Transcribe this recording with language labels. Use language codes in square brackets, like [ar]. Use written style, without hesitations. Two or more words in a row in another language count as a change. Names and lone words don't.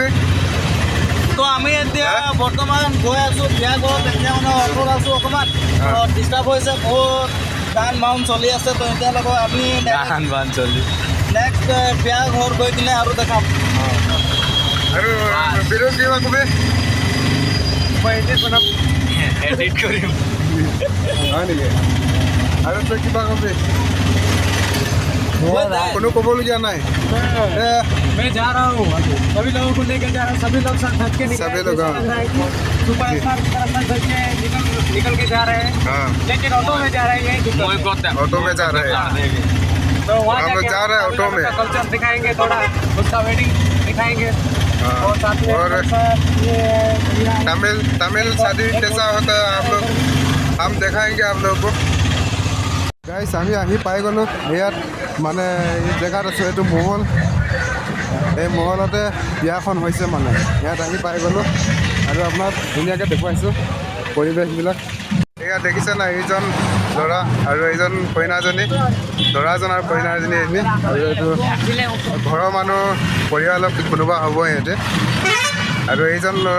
[as] তো আমি এতিয়া বৰ্তমান গৈ আছোঁ বিয়া ঘৰত এতিয়া মানে অট'ত আছোঁ অকণমান ডিষ্টাৰ্ব হৈছে বহুত গান বাউন চলি আছে তো এতিয়ালৈকে আমি নেক্সট বিয়া ঘৰ গৈ কিনে আৰু দেখাম আৰু বিৰোধ কিবা কবি মই এডিট বনাম এডিট কৰিম হয় নেকি আৰু তই কিবা কবি কোনো ক'বলগীয়া নাই [hi] मैं जा रहा हूँ सभी लोगों को लेकर जा रहा हूँ सभी लोग साथ धज के सभी लोग सुपर स्टार की तरफ धज के निकल के जा रहे हैं लेकिन ऑटो में जा रहे हैं ऑटो में जा रहे हैं तो वहाँ हम लोग जा रहे हैं ऑटो में कल्चर दिखाएंगे थोड़ा उसका वेडिंग दिखाएंगे और साथ में और तमिल शादी कैसा होता है आप लोग हम दिखाएंगे आप लोग को [as] গাইছ আমি আহি পাই গ'লোঁ ইয়াত মানে এই জেগাত আছোঁ এইটো মহল এই মহলতে বিয়াখন হৈছে মানে ইয়াত আহি পাই গ'লোঁ আৰু আপোনাক ধুনীয়াকৈ দেখুৱাইছোঁ পৰিৱেশবিলাক এয়া দেখিছে নাই এইজন ল'ৰা আৰু এইজন কইনাজনী ল'ৰাজন আৰু কইনাজনী এজনী আৰু এইটো ঘৰৰ মানুহ পৰিয়ালৰ কোনোবা হ'ব সিহঁতে আৰু এইজন